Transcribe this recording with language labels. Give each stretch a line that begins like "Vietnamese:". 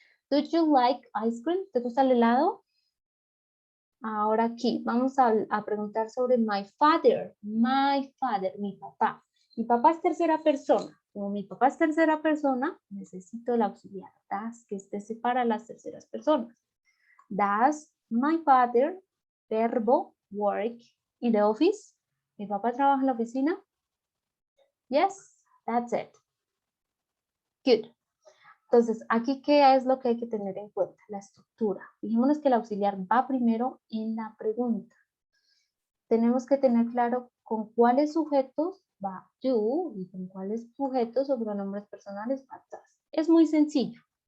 English: Do you like ice cream?
Spanish: ¿Te gusta el helado? Ahora aquí vamos a preguntar sobre my father, mi papá. Mi papá es tercera persona. Como mi papá es tercera persona, necesito el auxiliar das, que este separa las terceras personas.
English: Does my father, verbo, work in the office?
Spanish: ¿Mi papá trabaja en la oficina?
English: Yes, that's it. Good.
Spanish: Entonces, aquí, ¿qué es lo que hay que tener en cuenta? La estructura. Fijémonos que el auxiliar va primero en la pregunta. Tenemos que tener claro con cuáles sujetos va you y con cuáles sujetos o pronombres personales va das. Es muy sencillo.